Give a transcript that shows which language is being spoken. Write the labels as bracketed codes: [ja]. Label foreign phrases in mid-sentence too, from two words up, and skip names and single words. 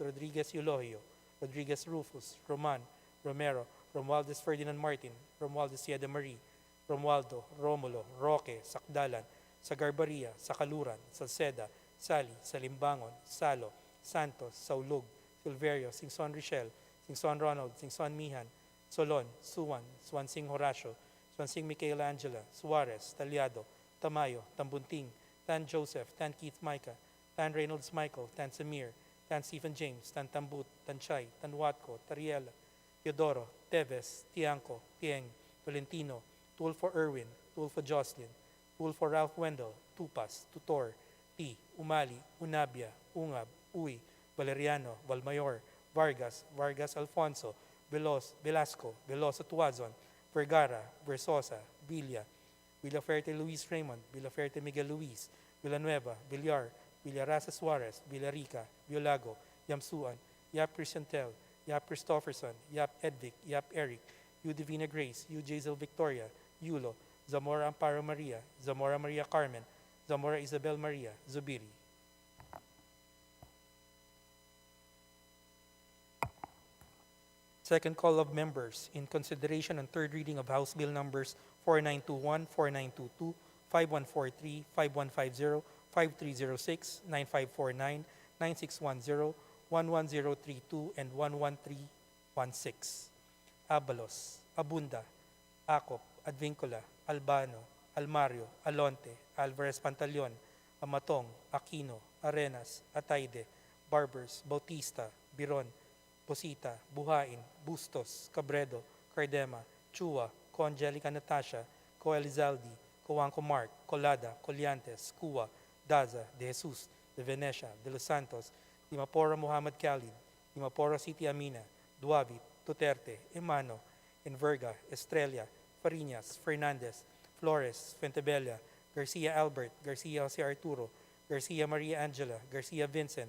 [en] Rodriguez Eulogio, Rodriguez Rufus, Roman, Romero, Romualdez Ferdinand Martin, Romualdez Sieda Marie, Romualdo, Romulo, Roque, Sakdalan, Sagarbaria, Sakaluran, Salceda, Sali, Salimbangon, Salo, Santos, Saulug, Silverio, Singson Richel, Singson Ronald, Singson Mihan, Solon, Suwan, Swansing Horacio, Swansing Michaela Angela, Suarez, Talyado, Tamayo, Tambunting, Tan Joseph, Tan Keith Micah, Tan Reynolds Michael, Tan Samir, Tan Stephen James, Tan Tambut, Tan Chay, Tan Watco, Tariela, Teodoro, Teves, Tiangco, Tieng, Tolentino, Tulfo Irwin, Tulfo Jocelyn, Tulfo Ralph Wendell, Tupas, Tutor, T, Umali, Unabia, Ungab, Uy, Valeriano, Valmayor, Vargas, Vargas Alfonso, Velasco, Veloso Tuazon, Vergara, Versosa, Villa, Villaferte Luis Raymond, Villaferte Miguel Luis, Villanueva, Villar, Villarasa Suarez, Villarica, Violago, Yamsuan, Yap Crisantel, Yap Christopherson, Yap Edvic, Yap Eric, U Divina Grace, U Jazel Victoria, Yulo, Zamora Amparo Maria, Zamora Maria Carmen, Zamora Isabel Maria, Zubiri. Second call of members in consideration and third reading of House Bill numbers 4921, 4922, 5143, 5150, 5306, 9549, 9610, 11032, and 11316. Abalos, Abunda, Acop, Advincula, Albano, Almario, Alonte, Alvarez Pantaleon, Amatong, Aquino, Arenas, Ataide, Barbers, Bautista, Biron, Posita, Buhain, Bustos, Cabredo, Cardema, Chua, Co-Angelica Natasha, Co-Elizaldi, Coanco Mark, Colada, Coliantes, Cua, Daza, De Jesus, De Venecia, De Los Santos, Dimapora Muhammad Khalid, Dimapora City Amina, Duavit, Duterte, Emano, Enverga, Estrella, Fariñas, Fernandez, Flores, Fuentebella, Garcia Albert, Garcia Jose Arturo, Garcia Maria Angela, Garcia Vincent,